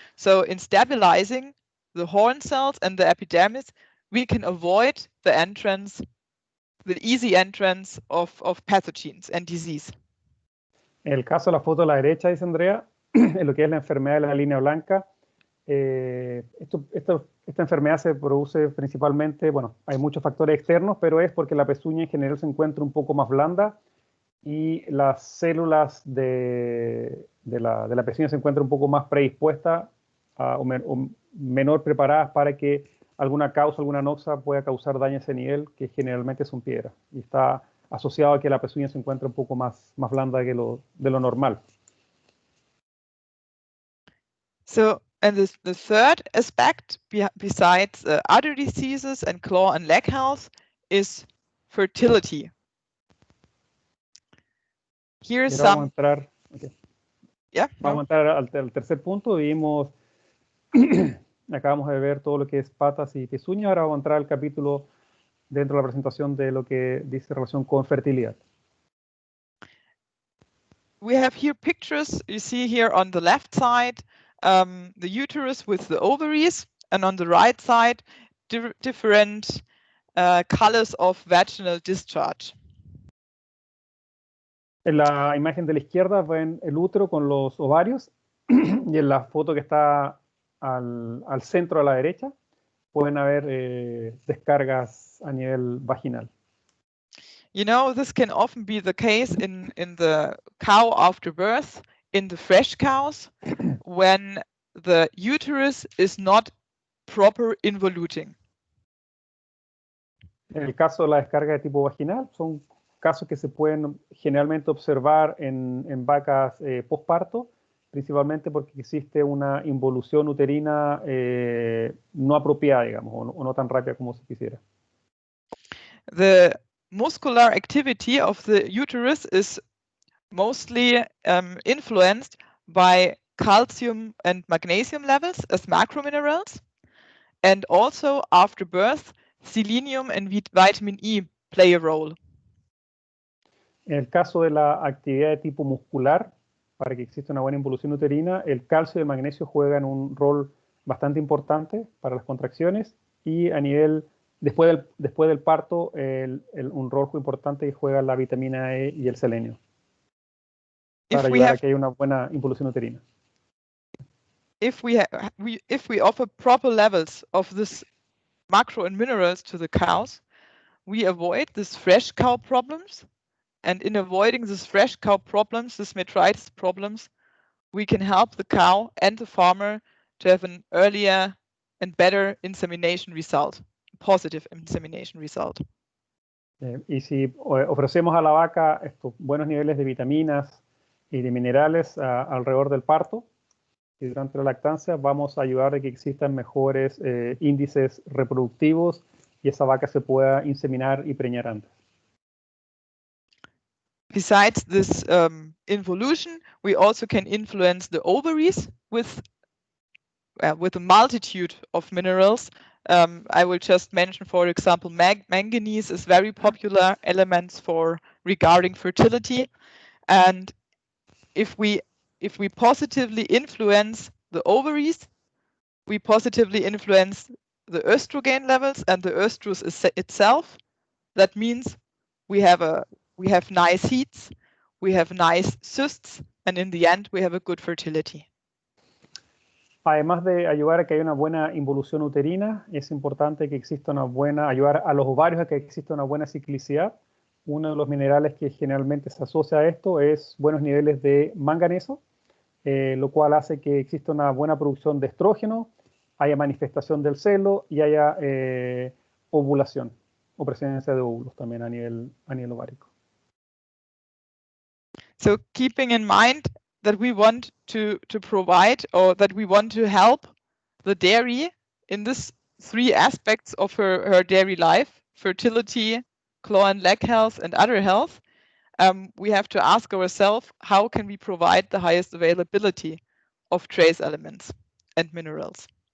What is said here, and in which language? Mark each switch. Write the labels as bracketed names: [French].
[English] So in stabilizing the horn cells and the epidermis, we can avoid the easy entrance of pathogens and disease. [Spanish] En el caso de la foto a la derecha, dice Andrea, en lo que es la enfermedad de la línea blanca, esta enfermedad se produce principalmente, bueno, hay muchos factores externos, pero es porque la pezuña en general se encuentra un poco más blanda y las células de la pezuña se encuentran un poco más predispuestas o menor preparadas para que alguna noxa pueda causar daño a ese nivel, que generalmente son piedras. Y está asociado a que la pezuña se encuentra un poco más blanda de lo normal. [English] So, and the third aspect, besides other diseases and claw and leg health, is fertility. Here's some. [Spanish] Vamos a entrar, okay. Vamos a entrar al tercer punto. Vimos, acabamos de ver todo lo que es patas y pezuñas. Ahora vamos a entrar al capítulo dentro de la presentación de lo que dice relación con fertilidad. [English] We have here pictures. You see here on the left side the uterus with the ovaries, and on the right side different colors of vaginal discharge. [Spanish] En la imagen de la izquierda ven el útero con los ovarios y en la foto que está al centro a la derecha pueden haber descargas a nivel vaginal. [English] You know, this can often be the case in the cow after birth, in the fresh cows, when the uterus is not proper involuting. [Spanish] En el caso de la descarga de tipo vaginal, son casos que se pueden generalmente observar en vacas postparto, principalmente porque existe una involución uterina no apropiada, digamos, o no tan rápida como se quisiera. [English] The muscular activity of the uterus is mostly influenced by calcium and magnesium levels as macrominerals, and also after birth, selenium and vitamin E play a role. [Spanish] En el caso de la actividad de tipo muscular, para que exista una buena involución uterina, el calcio y el magnesio juegan un rol bastante importante para las contracciones, y a nivel, después del parto, un rol muy importante que juega la vitamina E y el selenio, para ayudar a que haya una buena involución uterina. [English] If we offer proper levels of this macro and minerals to the cows, we avoid these fresh cow problems. And in avoiding these fresh cow problems, these metritis problems, we can help the cow and the farmer to have an earlier and better insemination result, positive insemination result. [Spanish] Y si ofrecemos a la vaca estos buenos niveles de vitaminas y de minerales alrededor del parto y durante la lactancia, vamos a ayudar a que existan mejores índices reproductivos y esa vaca se pueda inseminar y preñar antes. [English] Besides this involution, we also can influence the ovaries with a multitude of minerals. I will just mention, for example, manganese is very popular element regarding fertility, and if we positively influence the ovaries, we positively influence the estrogen levels and the estrus itself. That means we have nice heats, we have nice cysts, and in the end we have a good fertility. [Spanish] Además de ayudar a que haya una buena involución uterina, es importante que exista ayudar a los ovarios a que exista una buena ciclicidad. Uno de los minerales que generalmente se asocia a esto es buenos niveles de manganeso, lo cual hace que exista una buena producción de estrógeno, haya manifestación del celo y haya ovulación o presencia de óvulos también a nivel ovárico. [English] So keeping in mind that we want to provide, or that we want to help the dairy in these 3 aspects of her dairy life: fertility, claw and leg health, and udder health, we have to ask ourselves, how can we provide the highest availability of trace elements and minerals?